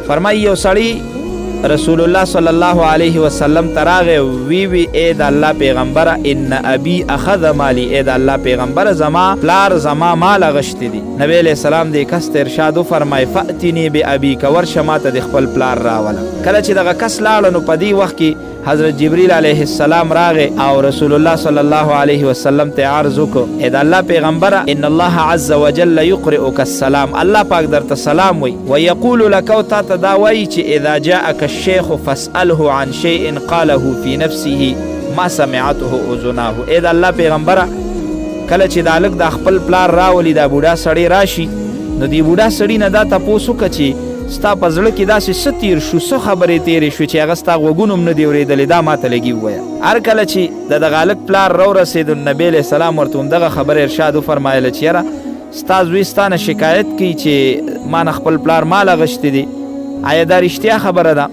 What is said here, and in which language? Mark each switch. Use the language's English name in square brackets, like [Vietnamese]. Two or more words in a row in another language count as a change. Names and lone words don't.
[Pashto] فرمایي یو سړی رسول الله [Arabic] صلی الله علیه وسلم [Pashto] تراغه وی اے د الله پیغمبر [Arabic] ان ابي اخذ مالی، [Pashto] اے د الله پیغمبر زما پلار زما مال غشتي دي. نبی [Arabic] علیہ السلام [Pashto] دې کس ته ارشاد فرمای [Arabic] فاتنی بابيک [Pashto] ورشه ماته د خپل پلار راوله. کله چې دغه کس لاړ نو په دې وخت کې حضرت جبریل [Arabic] علیه السلام [Pashto] راغه او رسول الله [Arabic] صلی الله علیه وسلم [Pashto] ته عرض وکړ اے د الله پیغمبر [Arabic] ان الله عز وجل يقرئك السلام، [Pashto] الله پاک درته سلام وی [Arabic] ويقول لك [Pashto] او تا ته دا وایي چې [Arabic] اذا جاءك الشيخ فاسأله عن شيء قاله في نفسه ما سمعته اذناه. [Pashto] اے د الله پیغمبر کله چې دا لک د خپل پلار راولي دا بوډا سړی راشي نو دی بوډا سړی نه دا تاسو کچي ستا په زړه کې داسې څه تیر شو، څه خبرې تیرې شوې چې هغه ستا غوږونو هم نه دي اورېدلې، دا ماته لګي ووایه. هر کله چې د دغه هلک پلار راورسېد نو نبي [Arabic] علیه السلام [Pashto] ورته همدغه خبره ارشاد وفرمایله چې یاره ستا زوی ستا نه شکایت کوي چې ما نه خپل پلار مال اغوښتې دي، آیا دا رښتیا خبره ده؟